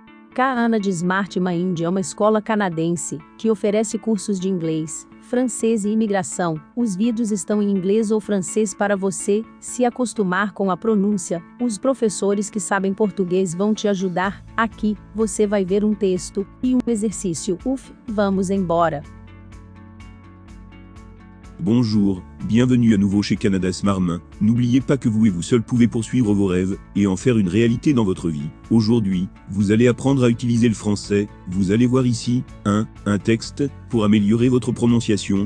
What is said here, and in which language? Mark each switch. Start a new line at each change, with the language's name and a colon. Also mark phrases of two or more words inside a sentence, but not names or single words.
Portuguese: Kaana de Smart Mind é uma escola canadense que oferece cursos de inglês, francês e imigração. Os vídeos estão em inglês ou francês para você se acostumar com a pronúncia. Os professores que sabem português vão te ajudar. Aqui, você vai ver um texto e um exercício. Vamos embora.
French: Bonjour, bienvenue à nouveau chez Canada Smart Main. N'oubliez pas que vous et vous seul pouvez poursuivre vos rêves et en faire une réalité dans votre vie. Aujourd'hui, vous allez apprendre à utiliser le français. Vous allez voir ici 1. Un texte pour améliorer votre prononciation.